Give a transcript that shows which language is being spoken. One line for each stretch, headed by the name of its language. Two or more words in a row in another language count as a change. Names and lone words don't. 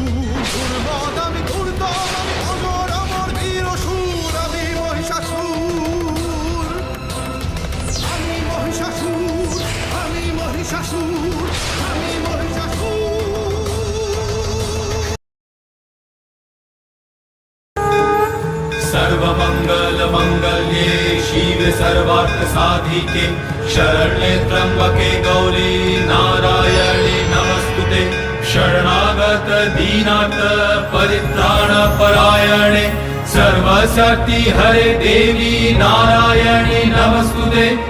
Bangla: দুর্বদ আমি দুর্দম, আমি অমর অমর বীর অসুর। আমি মহিষাসুর, আমি মহিষাসুর, আমি মহিষাসুর, আমি মহিষাসুর।
Sanskrit: सर्वमंगल मंगल्ये शिवे सर्वार्थ साधिके शरण्ये त्र्यंबके गौरी नारायणे नमस्तुते। शरणागत दीनार्थ परित्राण परायणे सर्वशक्ति हरे देवी नारायणे नमस्तुते।